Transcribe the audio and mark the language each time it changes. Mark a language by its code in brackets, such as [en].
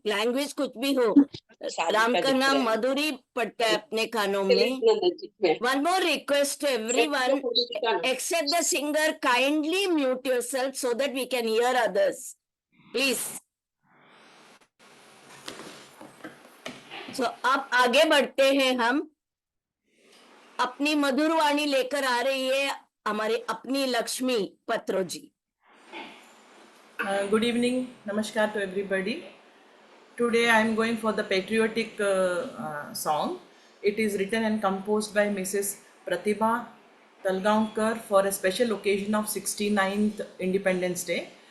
[hi] Language कुछ भी हो, राम का नाम मधुरी पड़ता है अपने कानों में। [en] One more request to everyone, except the singer, kindly mute yourself so that we can hear others, please । [hi] So अब आगे बढ़ते हैं हम। अपनी मधुर वाणी लेकर आ रही है हमारे अपनी लक्ष्मी पत्रो जी। [en] Good evening, namaskar to everybody. Today I am going for the patriotic song. It is written and composed by Mrs. Pratibha Talgaonkar for a special occasion of 69th Independence Day.